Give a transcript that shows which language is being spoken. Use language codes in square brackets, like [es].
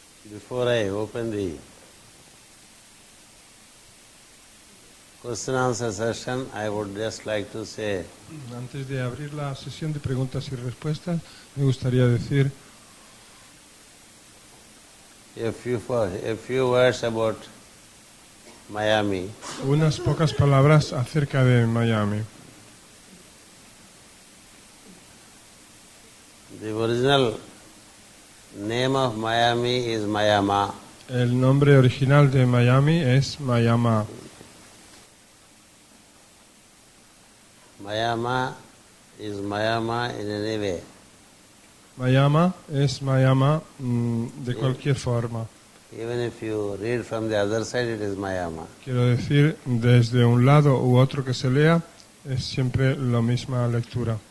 [en] Before I open the question answer session, I would just like to say [es] Antes de abrir la sesión de preguntas y respuestas, me gustaría decir [en] a few words about Miami. [es] unas pocas palabras acerca de Miami. [en] The original name of Miami is Mayama. [es] El nombre original de Miami es Mayama. [en] Mayama is Mayama in any way. [es] Mayama es Mayama de cualquier forma. [en] Even if you read from the other side, it is Mayama. [es] Quiero decir, desde un lado u otro que se lea, es siempre la misma lectura.